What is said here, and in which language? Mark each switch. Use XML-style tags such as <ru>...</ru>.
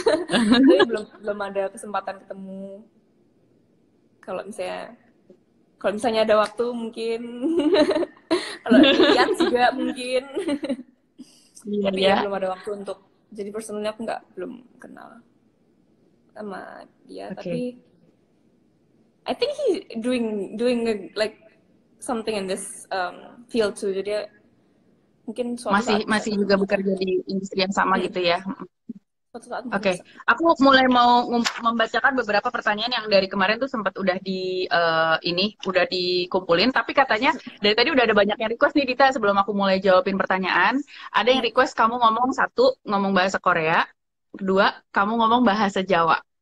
<id>Tapi belum ada kesempatan ketemu. Kalau misalnya ada waktu mungkin. Kalau lihat juga mungkin. Iya Tapi ya. ya belum ada waktu untuk. Jadi personalnya aku belum kenal sama dia. Oke.</id> <en>Tapi I think he's doing like something in this field too.</en> <id>Jadi mungkin suatu saat Masih juga bekerja di industri yang sama gitu ya. suatu saat mungkin Oke, bisa. aku mulai mau membacakan beberapa pertanyaan yang dari kemarin tuh sempat udah udah dikumpulin. Tapi katanya dari tadi udah ada banyak yang request nih Dita. Sebelum aku mulai jawabin pertanyaan, ada yang request kamu ngomong bahasa Korea, kedua kamu ngomong bahasa Jawa.</id>